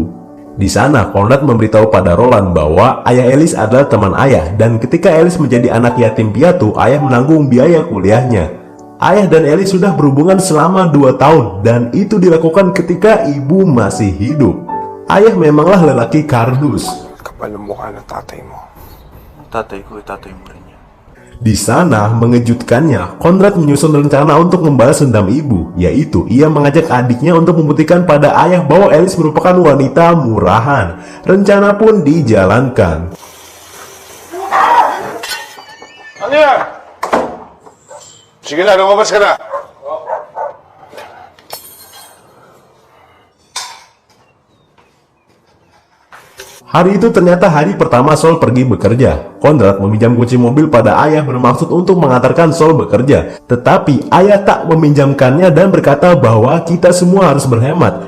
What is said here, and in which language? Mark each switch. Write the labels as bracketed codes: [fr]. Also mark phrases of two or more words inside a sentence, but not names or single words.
[id] Di sana Conrad memberitahu pada Roland bahwa ayah Alice adalah teman ayah, dan ketika Alice menjadi anak yatim piatu, ayah menanggung biaya kuliahnya. Ayah dan Alice sudah berhubungan selama 2 tahun, dan itu dilakukan ketika ibu masih hidup. Ayah memanglah lelaki kardus. [tl] Kapal ng mukha ng tatay mo. Tatay ko, tatay mo rin yan. [id] Di sana, mengejutkannya, Conrad menyusun rencana untuk membalas dendam ibu, yaitu ia mengajak adiknya untuk membuktikan pada ayah bahwa Alice merupakan wanita murahan. Rencana pun dijalankan. [tl] Ano yan? Sige na, lumabas ka na. [id] Hari itu ternyata hari pertama Saul pergi bekerja. Conrad meminjam kunci mobil pada ayah bermaksud untuk mengantarkan Saul bekerja. Tetapi ayah tak meminjamkannya dan berkata bahwa kita semua harus berhemat.